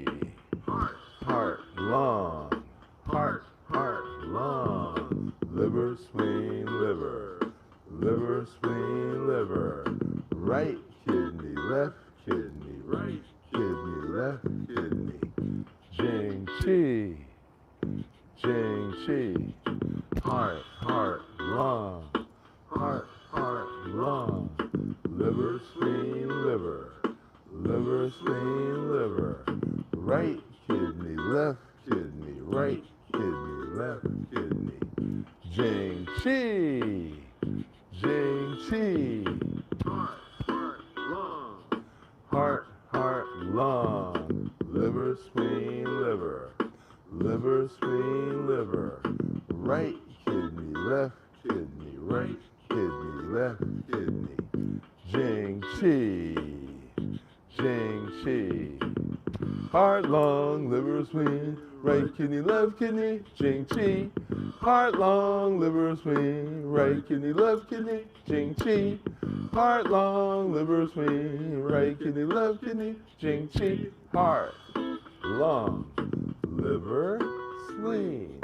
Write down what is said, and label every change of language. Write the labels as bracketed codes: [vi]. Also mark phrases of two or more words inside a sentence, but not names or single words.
[en] Heart. Heart. Lung. Heart. Lung. Liver. Spleen. Liver. Liver. Spleen. Liver. Right kidney. Left kidney. Right kidney. Left kidney. [zh] Jing. Chi. Jing. Chi. [en] Heart. Lung. Heart. Lung. Liver. Spleen. Liver. Liver. Spleen. Liver. Right kidney. Left kidney. Right kidney. Left kidney. [zh] Jing. Chi. Jing. Chi. [en] Lung. Heart. Lung. Liver. Spleen. Liver. Liver. Spleen. Liver. Right kidney. Left kidney. Right kidney. Left kidney. [zh] Jing. Chi. Jing. Chi. [en] Heart. Lung. Liver. Spleen. Right kidney. Left kidney. [zh] Jing. Chi. [en] Heart. Lung. Liver. Spleen. Right kidney. Left kidney. [zh] Jing. Chi. [en] Heart. Lung. Liver. Spleen. Right kidney. Left kidney. [zh] Jing. Chi. [en] Heart. Lung. Liver. Spleen.